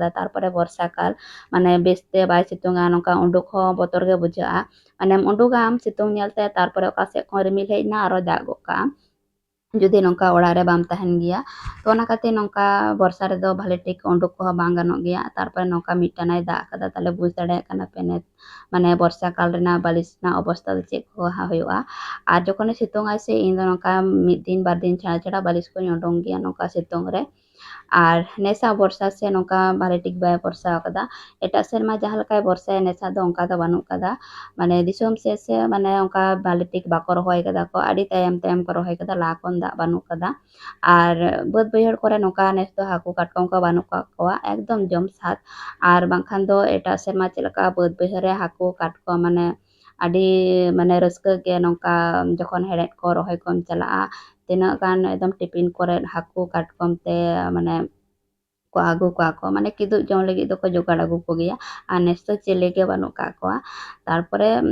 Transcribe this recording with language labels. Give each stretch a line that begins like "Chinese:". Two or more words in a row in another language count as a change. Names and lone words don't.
Santali: ᱛᱟᱨᱯᱚᱨᱮ ᱵᱚᱨᱥᱟ ᱠᱟᱞ ᱢᱟᱱᱮ ᱵᱮᱥᱛᱮ ᱵᱟᱭ ᱥᱤᱛᱩᱝᱟ ᱱᱚᱝᱠᱟ ᱩᱰᱩᱠ ᱦᱚᱸ ᱵᱚᱛᱚᱨ ᱜᱮ ᱵᱩᱡᱷᱟᱹᱜᱼᱟ ᱢᱟᱱᱮᱢ ᱩᱰᱩᱠᱟᱢ ᱥᱤᱛᱩᱝ ᱧᱮᱞᱛᱮ ᱛᱟᱨᱯᱚᱨᱮ ᱚᱠᱟ ᱥᱮᱫ ᱠᱷᱚᱱ ᱨᱤᱢᱤᱞ ᱦᱮᱡ ᱮᱱᱟ ᱟᱨᱚ ᱫᱟᱜ ᱜᱚᱫ ᱠᱟᱜᱼᱟ ᱡᱩᱫᱤ ᱱᱚᱝᱠᱟ ᱚᱲᱟᱜ ᱨᱮ ᱵᱟᱢ ᱛᱟᱦᱮᱱ ᱜᱮᱭᱟ ᱛᱚ ᱚᱱᱟ ᱠᱷᱟᱹᱛᱤᱨ ᱱᱚᱝᱠᱟ ᱵᱚᱨᱥᱟ ᱨᱮᱫᱚ ᱵᱷᱟᱞᱮ ᱴᱷᱤᱠ ᱩᱰᱩᱠ ᱠᱚᱦᱚᱸ ᱵᱟᱝ ᱜᱟᱱᱚᱜ ᱜᱮᱭᱟ ᱛᱟᱨᱯᱚᱨᱮ ᱱᱚᱝᱠᱟ ᱢᱤᱫᱴᱟᱱᱟᱭ ᱫᱟᱜ ᱠᱟᱫᱟ ᱛᱟᱦᱞᱮ ᱵᱩᱡᱽ ᱫᱟᱲᱮᱭᱟᱜ ᱠᱟᱱᱟ ᱯᱮ ᱢᱟᱱᱮ ᱵᱚᱨᱥᱟ ᱠᱟᱞ ᱨᱮᱱᱟᱜ ᱵᱟᱹᱞᱤᱥ ᱨᱮᱱᱟᱜ ᱚᱵᱚᱥᱛᱟ ᱫᱚ ᱪᱮᱫ ᱠᱚ ᱦᱩᱭᱩᱜᱼᱟ ᱟᱨ ᱡᱚᱠᱷᱚᱱᱮ ᱥᱤᱛᱩᱝ ᱟᱭ ᱥᱮ ᱤᱧ ᱫᱚ ᱱᱚᱝᱠᱟ
Bangla: 1 দিন 2 দিন ছাড়া ছাড়া বালিশ
Santali: ᱠᱚᱧ ᱩᱰᱩᱝ ᱜᱮᱭᱟ ᱱᱚᱝᱠᱟ ᱥᱤᱛᱩᱝ ᱨᱮ ᱟᱨ ᱱᱮᱥᱟᱜ ᱵᱚᱨᱥᱟ ᱥᱮ ᱱᱚᱝᱠᱟ ᱵᱷᱟᱞᱮ ᱴᱷᱤᱠ ᱵᱟᱭ ᱵᱚᱨᱥᱟ ᱟᱠᱟᱫᱟ ᱮᱴᱟᱜ ᱥᱮᱨᱢᱟ ᱡᱟᱦᱟᱸ ᱞᱮᱠᱟᱭ ᱵᱚᱨᱥᱟᱭᱟ ᱱᱮᱥᱟᱜ ᱫᱚ ᱚᱱᱠᱟ ᱫᱚ ᱵᱟᱹᱱᱩᱜ ᱠᱟᱫᱟ ᱢᱟᱱᱮ ᱫᱤᱥᱚᱢ ᱥᱮᱫ ᱥᱮ ᱢᱟᱱᱮ ᱚᱱᱠᱟ ᱵᱷᱟᱞᱮ ᱴᱷᱤᱠ ᱵᱟᱠᱚ ᱨᱚᱦᱚᱭ ᱠᱟᱫᱟ ᱠᱚ ᱟᱹᱰᱤ ᱛᱟᱭᱚᱢ ᱛᱟᱭᱚᱢ ᱠᱚ ᱨᱚᱦᱚᱭ ᱠᱟᱫᱟ ᱞᱟᱦᱟ ᱠᱷᱚᱱ ᱫᱟᱜ ᱵᱟᱹᱱᱩᱜ ᱠᱟᱫᱟ ᱟᱨ ᱵᱟᱹᱫ ᱵᱟᱹᱭᱦᱟᱹᱲ ᱠᱚᱨᱮ ᱱᱚᱝᱠᱟ ᱱᱮᱥ ᱫᱚ ᱦᱟᱹᱠᱩ ᱠᱟᱴᱠᱚᱢ ᱠᱚ ᱵᱟᱹᱱᱩᱜ ᱠᱟᱜ ᱠᱚᱣᱟ ᱮᱠᱫᱚᱢ ᱡᱚᱢ ᱥᱟᱫ ᱟᱨ ᱵᱟᱝᱠᱷᱟᱱ ᱫᱚ ᱮᱴᱟᱜ ᱥᱮᱨᱢᱟ ᱪᱮᱫ ᱞᱮᱠᱟ ᱵᱟᱹᱫ ᱵᱟᱹᱭᱦᱟᱹᱲ ᱨᱮ ᱦᱟᱹᱠᱩ ᱠᱟᱴᱠᱚᱢ ᱢᱟᱱᱮ ᱟᱹᱰᱤ ᱢᱟᱱᱮ ᱨᱟᱹᱥᱠᱟᱹ ᱜᱮ ᱱᱚᱝᱠᱟ ᱡᱚᱠᱷᱚᱱ ᱦᱮᱲᱦᱮᱫ ᱠᱚ ᱨᱚᱦᱚᱭ ᱠᱚᱢ ᱪᱟᱞᱟᱜᱼᱟ ᱛᱤᱱᱟᱹᱜ ᱜᱟᱱ ᱮᱠᱫᱚᱢ ᱴᱤᱯᱤᱱ ᱠᱚᱨᱮ ᱦᱟᱹᱠᱩ ᱠᱟᱴᱠᱚᱢ ᱛᱮ ᱢᱟᱱᱮ ᱠᱚ ᱟᱹᱜᱩ ᱠᱚᱣᱟ ᱠᱚ ᱢᱟᱱᱮ ᱠᱤᱫᱩᱵ ᱡᱚᱢ ᱞᱟᱹᱜᱤᱫ ᱫᱚᱠᱚ ᱡᱚᱜᱟᱲ ᱟᱹᱜᱩ ᱠᱚᱜᱮᱭᱟ ᱟᱨ ᱱᱮᱥ ᱫᱚ ᱪᱤᱞᱤ ᱜᱮ ᱵᱟᱹᱱᱩᱜ ᱠᱟᱜ ᱠᱚᱣᱟ ᱛᱟᱨᱯᱚᱨᱮ